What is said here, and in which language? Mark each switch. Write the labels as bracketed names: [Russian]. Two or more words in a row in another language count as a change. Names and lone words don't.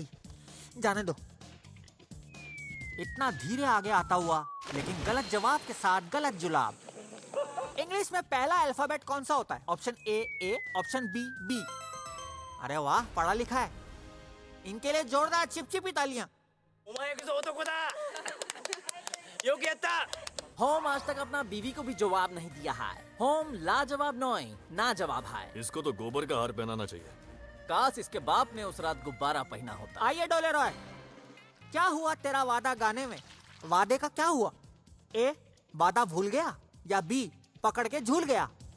[Hindi] जाने दो। इतना धीरे आगे आता हुआ, लेकिन गलत जवाब के साथ गलत जुलाब। इंग्लिश में पहला अल्फाबेट कौन सा होता है? [English] option A, option B, [Hindi] बी। अरे वाह, पढ़ा लिखा है। इनके लिए जोरदार चिपचिपी तालियां। [Japanese] お前こそ男だよくやった [Hindi] होम आज तक अपना बीवी को भी जवाब नहीं दिया है। होम लाजवाब नोई ना जवाब है। इसको तो गोबर का हार पहनाना चाहिए। काश इसके बाप ने उस रात गुब्बारा पहना होता। आइए डोले रॉय, क्या हुआ तेरा वादा गाने में? वादे का क्या हुआ? ए, वादा भूल गया या बी, पकड़ के झूल गया?